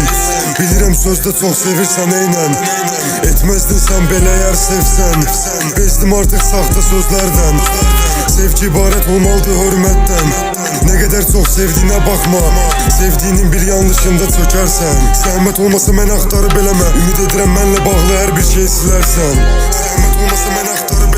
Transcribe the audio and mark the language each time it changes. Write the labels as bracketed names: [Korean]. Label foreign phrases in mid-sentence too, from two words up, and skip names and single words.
[Turkish] Bilirim sözde çok sevirsen eynen, etmezdin sen belə yer sevsen. Bezdim artık sahte sözlerden, sevgi ibaret olmalıdır hürmetten. Ne kadar çok sevdiğine bakma, sevdiğinin bir yanlışında çökersen. [Azerbaijani] Zahmet olmasa mən axtarıb eləmə, ümid edirəm mənlə bağlı her bir şey silersen. Zahmet olmasa mən axtarıb